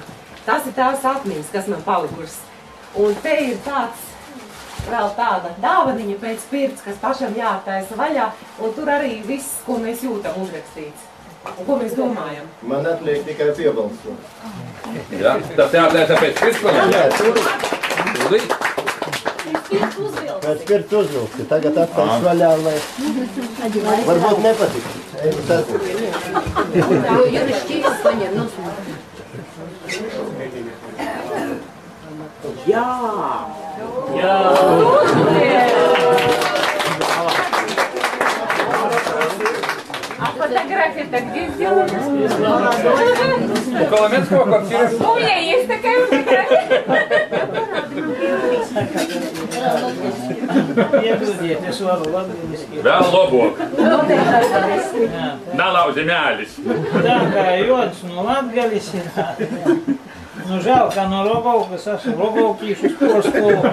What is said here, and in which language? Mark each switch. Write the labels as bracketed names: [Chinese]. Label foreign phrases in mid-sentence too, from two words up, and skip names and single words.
[Latvian] Tas ir tās atmiņas, kas man palikušas. Un te ir vēl tāda dāvaniņa pēc pirts, kas pašam jātaisa vaļā, un tur arī viss, ko mēs jūtam, uzrakstīts. Un ko mēs domājam? Man atliek tikai piebalsot. Jā, tas jātaisa pēc pirts, Jā, pēc pirts uzvilkti. Tagad attais vaļā, lai varbūt nepatiks. [Russian] Юрий Штивец, понятно. [Latvian] Jā! [Russian] А фотография-то где сделана? У Коломенского квартира. У меня есть такая фотография. [Latgalian] Vēl lobok. Nalauzi mēlis. Tā kā jods no Latgalis ir. [Latvian] Nu, žēl, ka no Rogaukas esmu Rogaukīšu sporskolu.